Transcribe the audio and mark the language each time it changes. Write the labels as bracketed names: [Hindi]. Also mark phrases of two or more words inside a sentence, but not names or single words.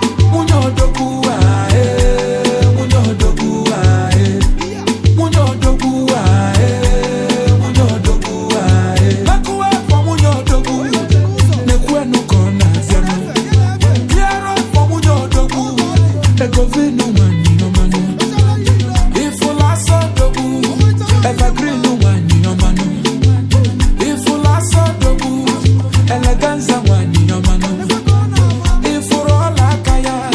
[Igbo] Nwunye odogwu, ah, eh, nwunye odogwu, ah, eh. Nwunye odogwu, ah, eh, nwunye odogwu, ah, eh. [English] Back away from [Igbo] nwunye odogwu. Nekwe enu ka ọ na-abịa nụ. [English] Clear road for [Igbo] nwunye odogwu. Ego vinu nwanyị ọma nụ. Ifụla asọ odogwu. Evergreen nwanyị ọma nụ. Ifụla asọ odogwu. Eleganza nwanyị ọma nụ. Ifụrụ ọla aka ya.